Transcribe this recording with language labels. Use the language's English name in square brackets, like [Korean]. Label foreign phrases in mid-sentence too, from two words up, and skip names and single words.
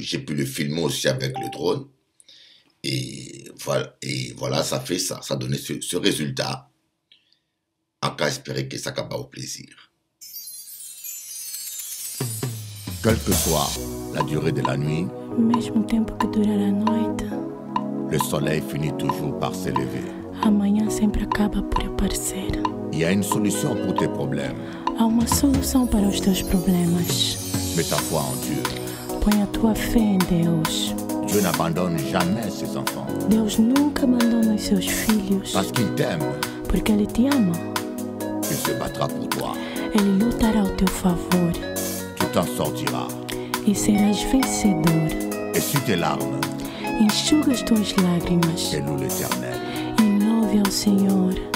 [French] J'ai pu le filmer aussi avec le drone. Et voilà, ça fait ça. Ça a donné ce résultat. En cas espérer que ça va au plaisir. Quelle que soit la durée de la nuit, [Portuguese] mesmo tempo que durar a noite, [French] le soleil finit toujours par s'élever. [Portuguese] amanhã sempre acaba por aparecer. [French] Il y a une solution pour tes problèmes. [Portuguese] Há uma solução para os teus problemas. [French] Mets ta foi en Dieu. [Portuguese] Põe a tua fé em Deus. [French] Dieu n'abandonne jamais ses enfants. [Portuguese] Deus nunca abandona os seus filhos. [French] Parce qu'il t'aime, [Portuguese] Porque Ele te ama. [French] il se battra pour toi. [Portuguese] Ele lutará ao teu favor. [French] Tu t'en sortiras. [Portuguese] E serás vencedor. [French] Essuie tes larmes [Portuguese] Enxuga as tuas lágrimas. [French] et loue l'Éternel. [Portuguese] E louve ao Senhor.